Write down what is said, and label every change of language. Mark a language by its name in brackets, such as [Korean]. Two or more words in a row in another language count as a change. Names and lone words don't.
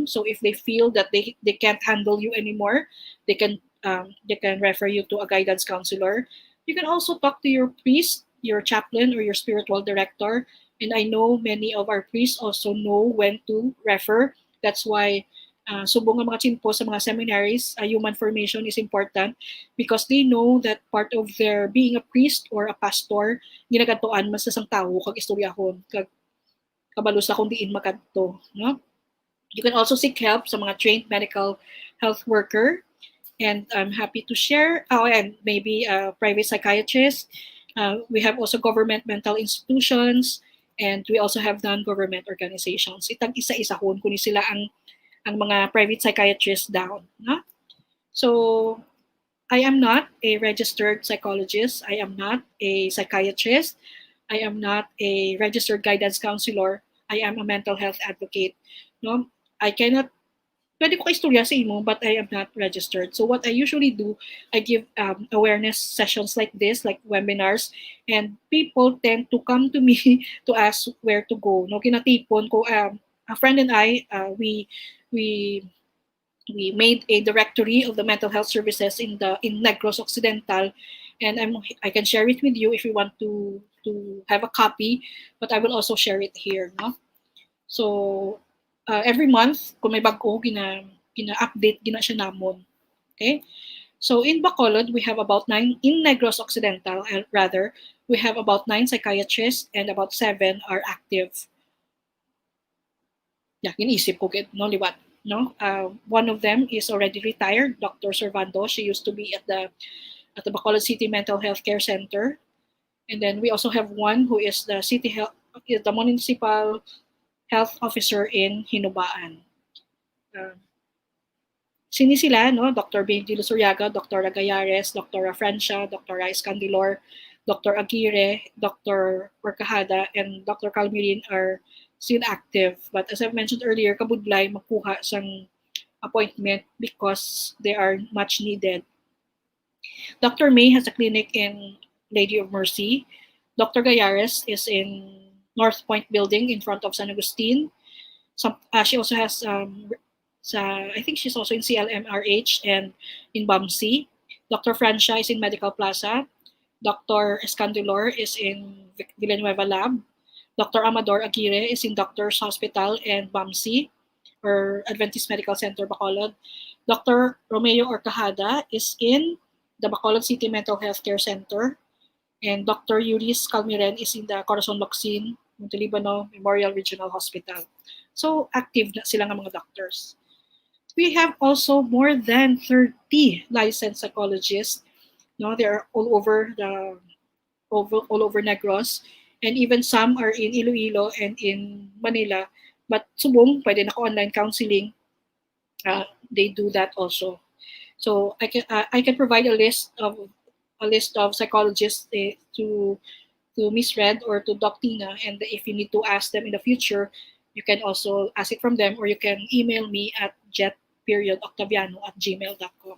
[English] So if they feel that they can't handle you anymore, they can refer you to a guidance counselor. You can also talk to your priest, your chaplain, or your spiritual director. And I know many of our priests also know when to refer. That's why [Hiligaynon] subong nga mga chinpo sa mga [English] seminaries, human formation is important because they know that part of their being a priest or a pastor, [Hiligaynon] ginagatuan mas sa tao kag istoryahon, kag kabalo sa kung diin makadto. [English] No? You can also seek help [Hiligaynon] sa mga [English] trained medical health worker. And I'm happy to share, and maybe a private psychiatrist. We have also government mental institutions, and we also have non-government organizations. [Hiligaynon] Itag isa-isahon kung sila ang mga private psychiatrists down. No? [English] So I am not a registered psychologist. I am not a psychiatrist. I am not a registered guidance counselor. I am a mental health advocate. [Hiligaynon] No? [English] I cannot [Hiligaynon] pwede ko istorya sa imo, [English] but I am not registered. So what I usually do, I give awareness sessions like this, like webinars, and people tend to come to me to ask where to go. No, [Hiligaynon] kinatipon ko, [English] a friend and I, we made a directory of the mental health services in Negros Occidental, and I can share it with you if you want to have a copy, but I will also share it here. No? So every month, [Hiligaynon] kung may bago, gina-update, gina siya namon. [English] Okay? So in Bacolod, we have about 9, in Negros Occidental, rather, we have about 9 psychiatrists and about 7 are active. Yeah, [Filipino] iniisip ko, [Hiligaynon] no, liwat. No? [English] One of them is already retired, Dr. Servando. She used to be at the Bacolod City Mental Health Care Center. And then we also have one who is the municipal health officer in Hinubaan. [Hiligaynon] Sini sila, no? [English] Dr. Benji Lusuriaga, Dr. Agayares, Dr. Francia, Dr. Escandilor, Dr. Aguirre, Dr. Orcajada, and Dr. Calmirin are still active. But as I've mentioned earlier, [Hiligaynon] kabudlay makuha sang [English] appointment because they are much needed. Dr. May has a clinic in Lady of Mercy. Dr. Gayares is in North Point Building in front of San Agustin. She also has, I think she's also in CLMRH and in BAMC. Dr. Francia is in Medical Plaza. Dr. Escandilor is in Villanueva Lab. Dr. Amador Aguirre is in Doctors Hospital and BAMC, or Adventist Medical Center, Bacolod. Dr. Romeo Orcajada is in the Bacolod City Mental Health Care Center. And Dr. Yuris Calmiren is in the Corazon Locsin, Montelibano Memorial Regional Hospital. [Hiligaynon] So, [English] active na [Hiligaynon] sila nga mga doctors. [English] We have also more than 30 licensed psychologists. No, they are all over Negros, and even some are in Iloilo and in Manila. But subong, [Hiligaynon] pwede na ko [English] online counseling. They do that also. So I can provide a list of psychologists to Miss Red or to Doc Tina, and if you need to ask them in the future, you can also ask it from them, or you can email me at jet.octaviano@gmail.com.